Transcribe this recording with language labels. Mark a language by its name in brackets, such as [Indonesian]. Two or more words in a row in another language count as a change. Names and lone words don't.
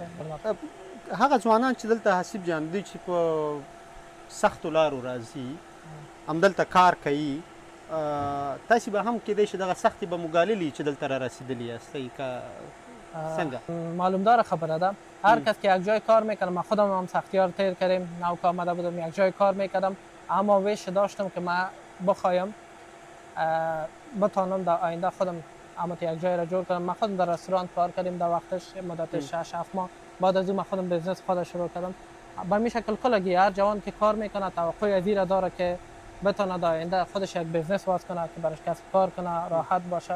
[Pashto] هغه ځوانان چې دلته حسیب جان دوی چې په سختو لارو راځي همدلته کار کوي، تاسې به هم کېدای شي دغه سختې به مګاللي چې دلته را رسیدلي یاستئ که څنګه؟ معلومدار خبره ده. [Persian] هر کس که یک جای کار میکنه، من خودم هم سختیار تیر کردیم، نوک آمده بودم یک جای کار میکردم، اما ویش داشتم که من بخوایم بتانم در آینده خودم یک جای را جور کنم. من خودم در رستوران کار کردیم در وقتش مدت 6-7 ماه. بعد از اون من خودم بزنس خود شروع کردم. به این شکل کلگی هر جوان که کار میکنه توقع از این داره که بتونه در آینده خودش یک بزنس باز کنه که برش کسب کار کنه، راحت باشه.